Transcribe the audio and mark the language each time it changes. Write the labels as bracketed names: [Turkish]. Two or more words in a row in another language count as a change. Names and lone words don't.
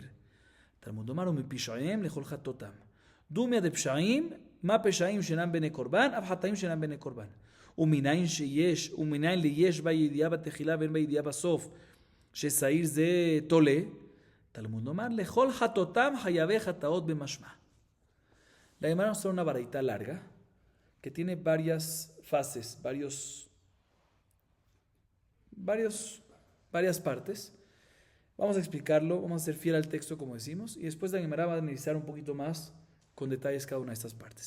[Hebrew] תלמוד לומר ומפשעיהם לכל חטאותם. דומיה דפשעים, מה פשעים שאינם בני קורבן, אף חטאים שאינם בני קורבן. ומניין ליש בה ידיעה בתחילה ואין בה ידיעה בסוף ששעיר זה תולה, תלמוד לומר לכל חטאותם חייבי חטאות במשמע. [Spanish] La Gemara nos trae una baraita larga que tiene varias fases, varias partes. Vamos a explicarlo, vamos a ser fiel al texto como decimos, y después la Gemara va a analizar un poquito más con detalles cada una de estas partes.